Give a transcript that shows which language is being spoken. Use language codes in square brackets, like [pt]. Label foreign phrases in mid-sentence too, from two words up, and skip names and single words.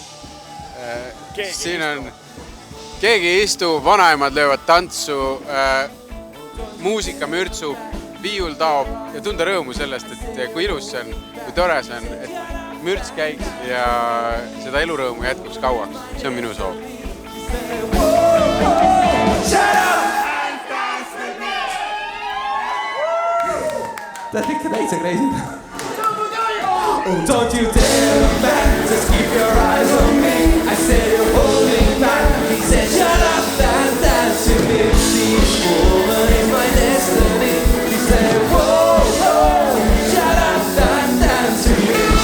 [et] Siin on keegi istub, vanaemad löövad tantsu, muusika mürtsub, viiul taob ja tunda rõõmu sellest, et kui ilus see on, kui tore see on, et mürts käiks ja seda elurõõmu jätkuks kauaks. See on minu soov. That's ikka täitsa crazy. [en] Oh, don't you dare look back, just keep your eyes on me. I said you're holding back. He said shut up, dance to me. This woman is my destiny. He said whoa, whoa, shut up, dance to me.